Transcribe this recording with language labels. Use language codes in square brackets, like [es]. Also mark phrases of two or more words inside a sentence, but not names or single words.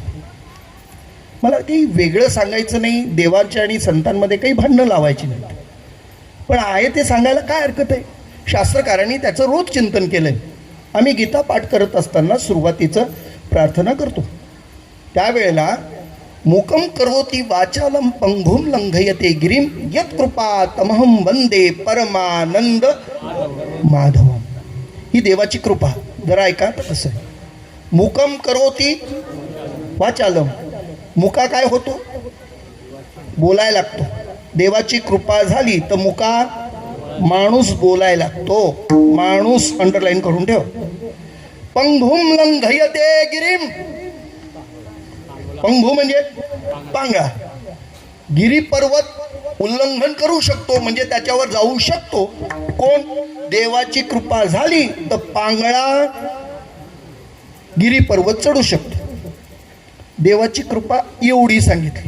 [mr] मला काही वेगळं सांगायचं नाही, देवाच्या आणि संतांमध्ये काही भांडणं लावायची नाही, पण आहे ते सांगायला काय हरकत आहे? शास्त्रकारांनी त्याचं रोज चिंतन केलंय. आम्ही गीता पाठ करत असताना सुरुवातीचं प्रार्थना करतो त्यावेळेला [sa] मूकं करोति वाचालं पंगुं लंघयते गिरिं यत्कृपा तमहं वंदे परमानंद माधवम. [mr] ही देवाची कृपा. जरा ऐका तर कसं आहे. [sa] मूकं करोति वाचालं, [mr] मुका काय होतो? बोलायला लागतो. देवाची कृपा झाली तर मुका माणूस बोलायला लागतो. माणूस अंडरलाईन करून ठेव. [sa] पंगुं लंघयते गिरिं, [mr] पंगू म्हणजे पांगळा. गिरी पर्वत उल्लंघन करू शकतो म्हणजे त्याच्यावर जाऊ शकतो कोण? देवाची कृपा झाली तर पांगळा गिरी पर्वत चढू शकतो. देवाची कृपा एवढी सांगितली.